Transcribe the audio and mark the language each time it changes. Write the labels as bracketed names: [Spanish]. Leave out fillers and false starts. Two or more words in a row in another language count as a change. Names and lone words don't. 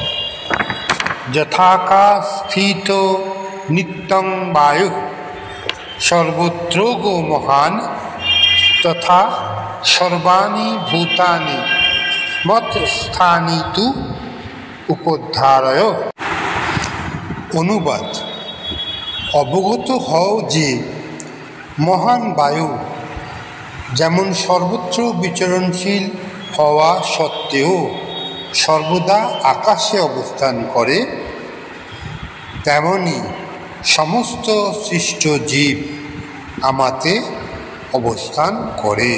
[Sanskrit] यथाकाशस्थितो नित्यं वायु सर्वत्र गो महान तथा सर्वाणि भूतानि मत्स्थानि तु उपधारय। [Bangla] অনুবাদ। অবগত হও যে মহান বায়ু যেমন সর্বত্র বিচরণশীল হওয়া সত্ত্বেও সর্বদা আকাশে অবস্থান করে, তেমনি সমস্ত সৃষ্ট জীব আমাতে অবস্থান করে।